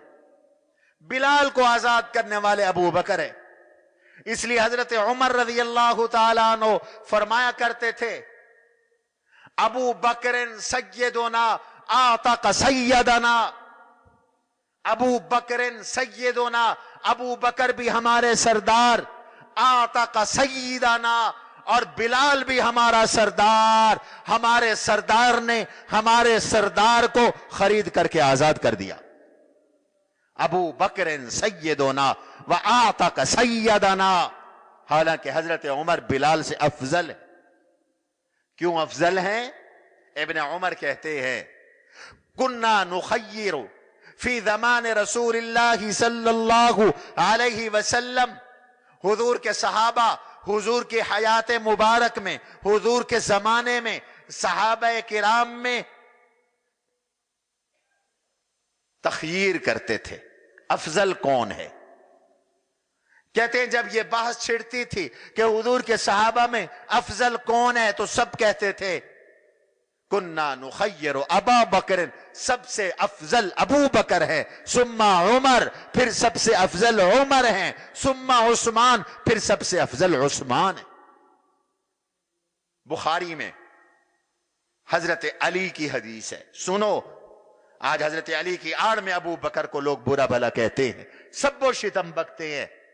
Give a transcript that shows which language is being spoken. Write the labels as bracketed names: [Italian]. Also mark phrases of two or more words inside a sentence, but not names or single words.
[Urdu] بلال کو آزاد کرنے والے ابو بکر ہے، اس لیے حضرت عمر [Arabic] رضی اللہ تعالیٰ عنہ [Urdu] فرمایا کرتے تھے [Arabic] ابو بکر سیدنا آتق سیدنا، ابو بکر سیدنا، [Urdu] ابو بکر بھی ہمارے سردار، [Arabic] آتق سیدنا، [Urdu] اور بلال بھی ہمارا سردار، ہمارے سردار نے ہمارے سردار کو خرید کر کے آزاد کر دیا۔ [Arabic] ابو بکر سیدنا و آتق سیدنا، [Urdu] حالانکہ حضرت عمر بلال سے افضل ہے۔ کیوں افضل ہیں؟ ابن عمر کہتے ہیں [Arabic] کننا نخیر فی زمان رسول اللہ صلی اللہ علیہ وسلم، [Urdu] حضور کے صحابہ حضور کی حیات مبارک میں، حضور کے زمانے میں، صحابہ کرام میں تخییر کرتے تھے افضل کون ہے۔ کہتے ہیں جب یہ بحث چھڑتی تھی کہ حضور کے صحابہ میں افضل کون ہے تو سب کہتے تھے [Arabic] كنا نخير أبا بكر, [Urdu] سب سے افضل ابو بکر ہے, [Arabic] ثم عمر, [Urdu] پھر سب سے افضل عمر ہے, [Arabic] ثم عثمان, [Urdu] پھر سب سے افضل عثمان ہے. بخاری میں حضرت علی کی حدیث ہے، سنو. آج حضرت علی کی آڑ میں ابو بکر کو لوگ برا بھلا کہتے ہیں، سب و شتم بکتے ہیں.